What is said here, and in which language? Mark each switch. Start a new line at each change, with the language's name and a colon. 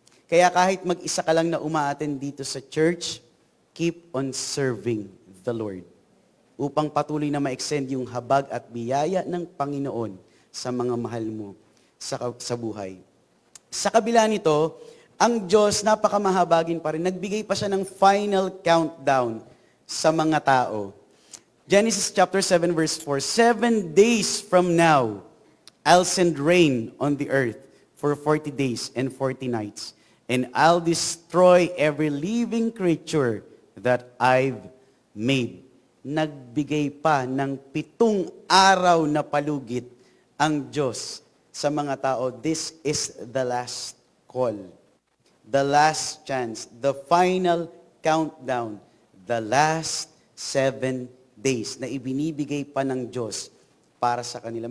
Filipino: Kaya kahit mag-isa ka lang na umaattend dito sa church,
English: keep on serving the Lord
Filipino: upang patuloy na ma-extend yung habag at biyaya ng Panginoon sa mga mahal mo sa buhay. Sa kabila nito, ang Diyos napakamahabagin pa rin. Nagbigay pa siya ng final countdown sa mga tao.
English: Genesis chapter 7 verse 4, 7 days from now, I'll send rain on the earth for 40 days and 40 nights. And I'll destroy every living creature that I've made.
Filipino: Nagbigay pa ng 7 araw na palugit ang Diyos sa mga tao.
English: This is the last call. The last chance. The final countdown. The last 7 days
Filipino: na ibinibigay pa ng Diyos para sa kanila.